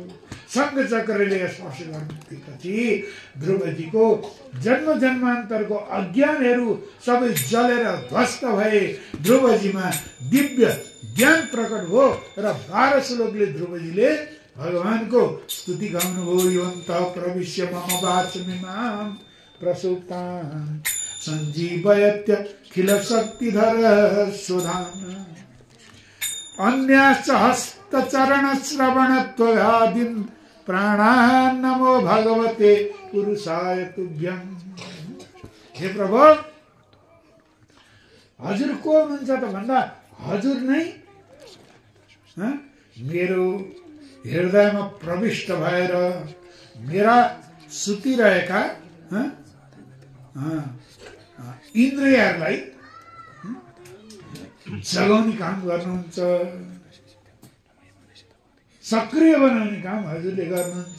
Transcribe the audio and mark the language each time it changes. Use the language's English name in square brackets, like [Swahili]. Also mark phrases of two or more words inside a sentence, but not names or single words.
[Nepali] शङ्ख चक्रले स्पर्श गर्नेपछि ध्रुवजीको जन्म जन्मान्तरको अज्ञानहरू सबै जलेर ध्वस्त भए। ध्रुवजीमा दिव्य ज्ञान प्रकट भयो र 12 श्लोकले ध्रुवजीले भगवानको स्तुति गाउनुभयो। [Sanskrit] योऽन्तः प्रविश्य मम वाचमिमां प्रसुप्तां सञ्जीवयत्यखिल शक्तिधर सुधाम्ना अन्याश्च हस्तचरण श्रवणत्वगादीन् प्राणान् नमो भगवते पुरुषाय तुभ्यं। [Nepali] हे प्रभु, हजुर को हुनुहुन्छ त भन्दा हजुर नै मेरो हृदयमा प्रविष्ट भएर मेरा सुतिरहेका इन्द्रियहरूलाई जगाउने काम गर्नुहुन्छ, सक्रिय बनाउने काम हजुरले गर्नुहुन्छ।